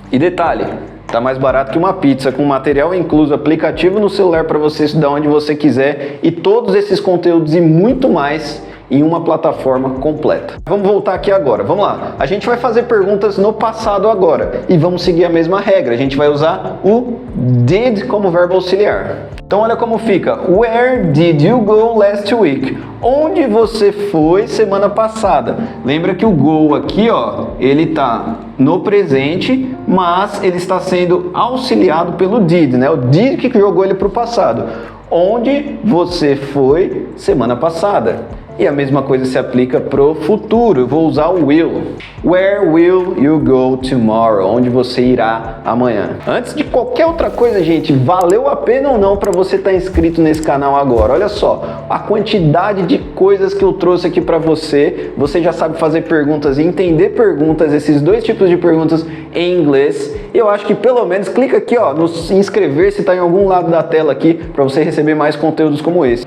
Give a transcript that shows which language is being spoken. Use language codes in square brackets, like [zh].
[pt] E detalhe, tá mais barato que uma pizza, com material incluso, aplicativo no celular para você estudar onde você quiser, e todos esses conteúdos e muito mais em uma plataforma completa. Vamos voltar aqui agora, vamos lá. A gente vai fazer perguntas no passado agora e vamos seguir a mesma regra. A gente vai usar o did como verbo auxiliar. Então olha como fica. [en] Where did you go last week? [pt] Onde você foi semana passada? Lembra que o go aqui, ó, ele tá no presente, mas ele está sendo auxiliado pelo did, né? O did que jogou ele para o passado. Onde você foi semana passada? E a mesma coisa se aplica pro futuro. Eu vou usar o will. [en] Where will you go tomorrow? [pt] Onde você irá amanhã? Antes de qualquer outra coisa, gente, valeu a pena ou não para você estar inscrito nesse canal agora? Olha só, a quantidade de coisas que eu trouxe aqui para você. Você já sabe fazer perguntas e entender perguntas, esses dois tipos de perguntas em inglês. Eu acho que pelo menos clica aqui, ó, no inscrever-se, está em algum lado da tela aqui, para você receber mais conteúdos como esse.